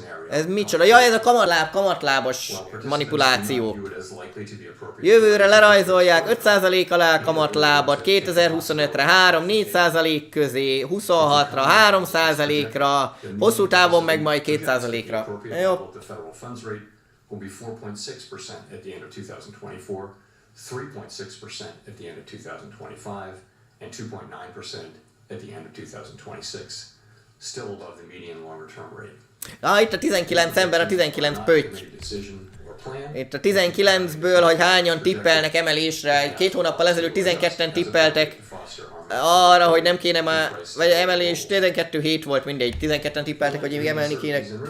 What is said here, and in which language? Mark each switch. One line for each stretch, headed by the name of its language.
Hungarian: Ez micsoda? Ja, ez a kamatlábos manipuláció. Jövőre lerajzolják 5% alá kamatlábat, 2025-re 3-4% közé, 26-ra 3%-ra, hosszú távon meg majd 2%-ra. Jó.
English: Will be 4.6% at the end of 2024, 3.6% at the end of 2025, and 2.9% at the end of 2026, still above the median longer-term rate.
Hungarian: Itt a 19 ember, a 19 pötty. Itt a 19-ből, hogy hányan tippelnek emelésre. 2 hónappal ezelőtt 12-en tippeltek arra, hogy nem kéne már, vagy emelés, 12 hét volt, mindegy, 12-en tippeltek, hogy még emelni kéne.